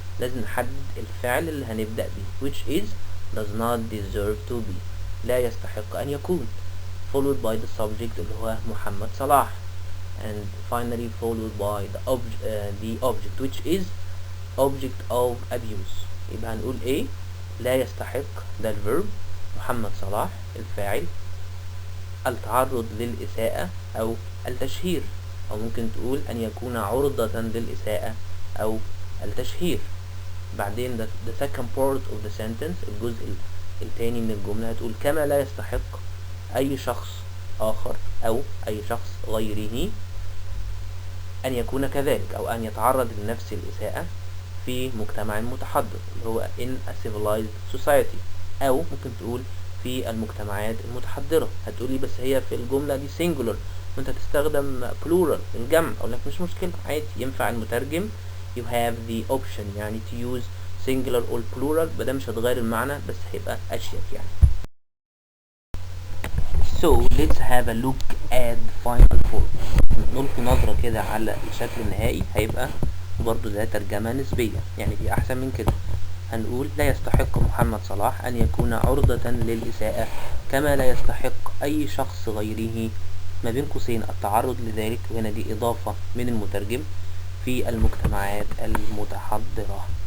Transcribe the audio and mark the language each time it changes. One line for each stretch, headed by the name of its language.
Arabic: لازم نحدد الفعل اللي هنبدأ بيه,
English: which is does not deserve to be,
Arabic: لا يستحق أن يكون,
English: followed by the subject
Arabic: اللي هو محمد صلاح,
English: and finally followed by the object which is object of abuse.
Arabic: يبقى هنقول ايه؟ لا يستحق ده الverb, محمد صلاح الفاعل, التعرض للإساءة أو التشهير, أو ممكن تقول أن يكون عرضة للإساءة أو التشهير. بعدين
English: the second part of the sentence,
Arabic: الجزء الثاني من الجملة, هتقول كما لا يستحق أي شخص آخر أو أي شخص غيره أن يكون كذلك, أو أن يتعرض لنفس الإساءة في مجتمع متحضر اللي هو
English: in a civilized society,
Arabic: أو ممكن تقول في المجتمعات المتحضرة. هتقولي بس هي في الجملة دي singular وانت تستخدم plural الجمع. أقول لك مش مشكلة, عادي, ينفع المترجم
English: you have the option
Arabic: يعني
English: to use singular or plural,
Arabic: بدأ مش هتغير المعنى بس هيبقى أشيك يعني.
English: So let's have a look at the final form.
Arabic: نلقي نظرة كده على الشكل النهائي, هيبقى برضو ده ترجمة نسبية, يعني في أحسن من كده. هنقول لا يستحق محمد صلاح أن يكون عرضة للإساءة كما لا يستحق أي شخص غيره, ما بين قوسين التعرض لذلك, وهنا دي إضافة من المترجم, في المجتمعات المتحضرة.